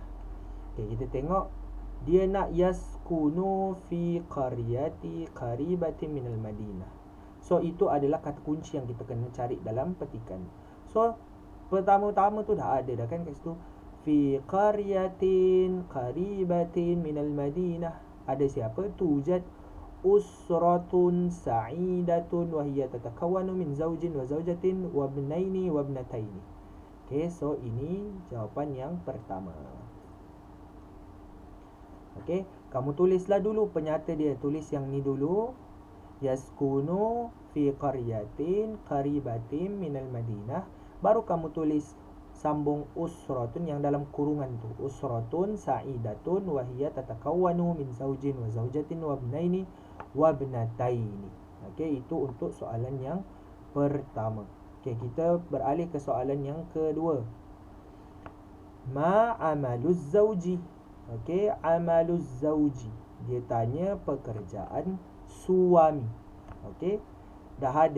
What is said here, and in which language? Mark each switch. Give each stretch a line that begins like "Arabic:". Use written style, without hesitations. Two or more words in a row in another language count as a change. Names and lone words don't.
Malay: Okey, kita tengok dia nak
Arabic: يسكن في قرية قريبة من المدينة.
Malay: So itu adalah kata kunci yang kita kena cari dalam petikan. So pertama-tama tu dah ada dah kan kat situ,
Arabic: في قرية قريبة من المدينة.
Malay: Ada siapa?
Arabic: توجد أسرة سعيدة وهي تتكون من زوج وزوجة وابنين وابنتين.
Malay: Okay, so ini jawapan yang pertama. Okay, kamu tulislah dulu penyata dia. Tulis yang ni dulu.
Arabic: يسكن في قرية قريبة من المدينة.
Malay: Baru kamu tulis sambung usratun yang dalam kurungan tu.
Arabic: أسرة سعيدة وهي تتكون من زوج وزوجة وابنين وابنتين.
Malay: Okey, itu untuk soalan yang pertama. Okey, kita beralih ke soalan yang kedua.
Arabic: ما عمل الزوج. Okey, عمل الزوج.
Malay: Dia tanya pekerjaan suami. Okey, dah ada.